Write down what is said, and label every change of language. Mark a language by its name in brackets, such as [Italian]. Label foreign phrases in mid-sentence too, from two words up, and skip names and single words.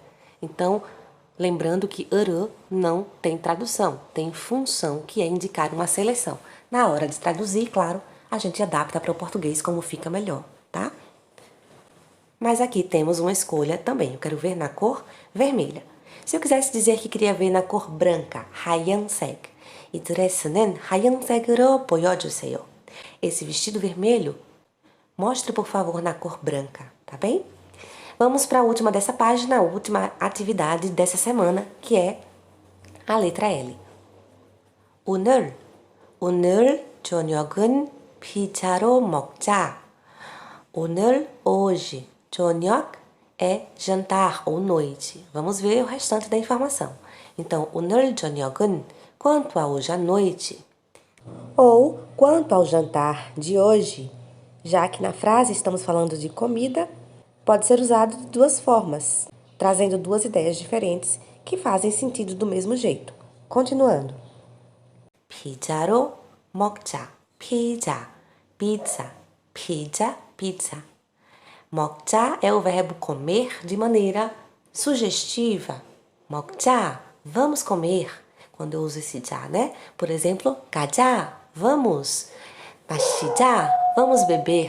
[Portuguese] Então, lembrando que ro não tem tradução, tem função, que é indicar uma seleção. Na hora de traduzir, claro, a gente adapta para o português como fica melhor, tá? Mas aqui temos uma escolha também. Eu quero ver na cor vermelha. Se eu quisesse dizer que queria ver na cor branca, [Korean] 하얀색. 이 드레스는 하얀색으로 보여주세요. [Portuguese] Esse vestido vermelho, mostre por favor na cor branca, tá bem? Vamos para a última dessa página, a última atividade dessa semana, que é a letra L. [Korean] 오늘 저녁은 피자로 먹자. 오늘, [Portuguese] hoje. 저녁 é jantar ou noite. Vamos ver o restante da informação. Então, [Korean] 오늘 저녁은, [Portuguese] quanto a hoje à noite. Ou, quanto ao jantar de hoje. Já que na frase estamos falando de comida, pode ser usado de duas formas, trazendo duas ideias diferentes que fazem sentido do mesmo jeito. Continuando. [Korean] 피자로 먹자. 피자, [Portuguese] pizza, pizza, pizza. 먹자 é o verbo comer de maneira sugestiva. 먹자, vamos comer. Quando eu uso esse já, né? Por exemplo, 가자, vamos. 마시자, vamos beber.